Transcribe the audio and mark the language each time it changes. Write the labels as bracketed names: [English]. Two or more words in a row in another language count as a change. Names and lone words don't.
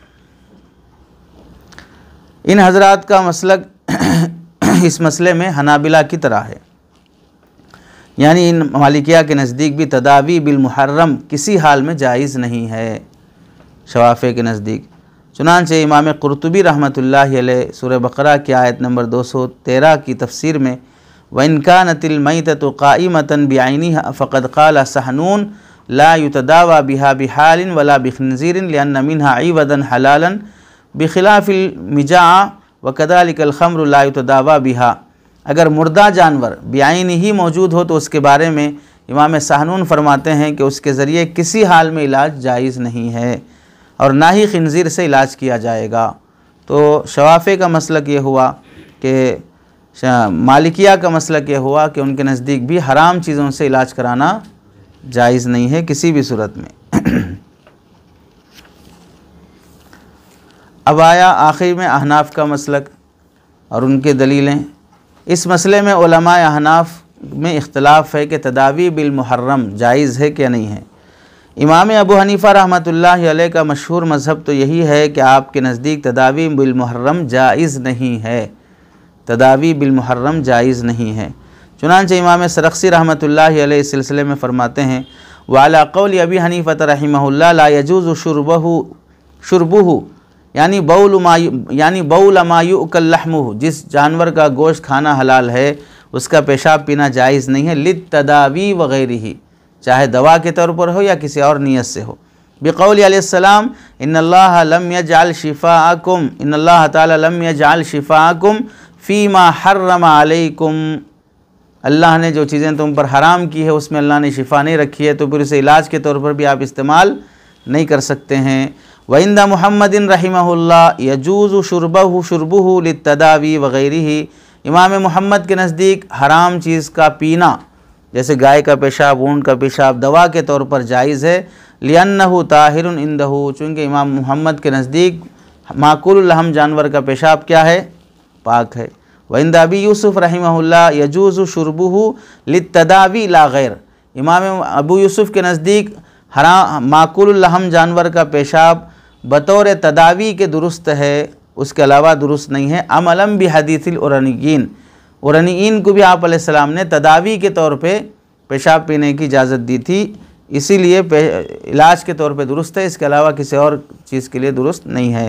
[Hindi] इन हजरात का मसलक इस मसले में हनाबिला की तरह है। यानी इन मालिकिया के नज़दीक भी [Arabic] التداوي بالمحرم [Hindi] किसी हाल में जायज़ नहीं है, शवाफ़े के नज़दीक। चुनांचे इमाम कुर्तुबी [Arabic] رحمة الله عليه [Hindi] सूरह बकरा की आयत नंबर 213 की तफसीर में [Arabic] وإن كانت الميتة قائمة بعينها فقد قال سحنون لا يتداوى بها بحال ولا بخنزير لأن منها عوضا حلالا بخلاف المجاعة وكذلك الخمر لا يتداوى بها. [Hindi] अगर मुर्दा जानवर बिआइन ही मौजूद हो तो उसके बारे में इमाम सहनून फरमाते हैं कि उसके ज़रिए किसी हाल में इलाज जायज़ नहीं है और ना ही खिंजीर से इलाज किया जाएगा। तो शवाफ़े का मसलक ये हुआ कि मालिकिया का मसलक ये हुआ कि उनके नज़दीक भी हराम चीज़ों से इलाज कराना जायज़ नहीं है किसी भी सूरत में। अब आया आखिर में अहनाफ का मसलक और उनके दलीलें। इस मसले में उलमाए अहनाफ में इख्तलाफ है कि [Arabic] التداوي بالمحرم [Hindi] जायज़ है क्या नहीं है। इमाम अबू हनीफ़ा [Arabic] رحمة الله عليه [Hindi] का मशहूर मज़हब तो यही है कि आपके नज़दीक [Arabic] التداوي بالمحرم [Hindi] जायज़ नहीं है, [Arabic] التداوي بالمحرم [Hindi] जायज़ नहीं है। चुनांचे इमाम सरख्सी [Arabic] رحمة الله عليه [Hindi] इस सिलसिले में फ़रमाते हैं [Arabic] وعلى قول أبي حنيفة رحمه الله لا يجوز شربه यानी بول ما يؤكل لحمه, [Hindi] जिस जानवर का गोश्त खाना हलाल है उसका पेशाब पीना जायज़ नहीं है, [Arabic] للتداوي وغيره, [Hindi] चाहे दवा के तौर पर हो या किसी और नियत से हो। [Arabic] بقوله عليه السلام إن الله لم يجعل شفاءكم إن الله تعالى لم يجعل شفاءكم فيما حرم عليكم, [Hindi] अल्लाह ने जो चीज़ें तुम पर हराम की है उसमें अल्लाह ने शिफ़ा नहीं रखी है, तो फिर उसे इलाज के तौर पर भी आप इस्तेमाल नहीं कर सकते हैं। [Arabic] وعند محمد رحمه الله يجوز شربه للتداوي وغيره, [Hindi] इमाम मुहम्मद के नज़दीक हराम चीज़ का पीना जैसे गाय का पेशाब, ऊँट का पेशाब दवा के तौर पर जायज़ है। [Arabic] لأنه طاهر عنده, [Hindi] चूँकि इमाम मुहम्मद के नज़दीक [Arabic] مأكول اللحم [Hindi] जानवर का पेशाब क्या है, पाक है। [Arabic] وعند أبي يوسف رحمه الله يجوز شربه للتداوي لا غير, [Hindi] इमाम अबू यूसुफ़ के नज़दीक हराम [Arabic] مأكول اللحم [Hindi] जानवर का पेशाब बतौर तदावी के दुरुस्त है, उसके अलावा दुरुस्त नहीं है। [Arabic] عملا بحديث العرنيين, [Hindi] उरनियीन को भी आप अलैहिस्सलाम ने तदावी के तौर पे पेशाब पीने की इजाज़त दी थी, इसीलिए इलाज के तौर पे दुरुस्त है, इसके अलावा किसी और चीज़ के लिए दुरुस्त नहीं है।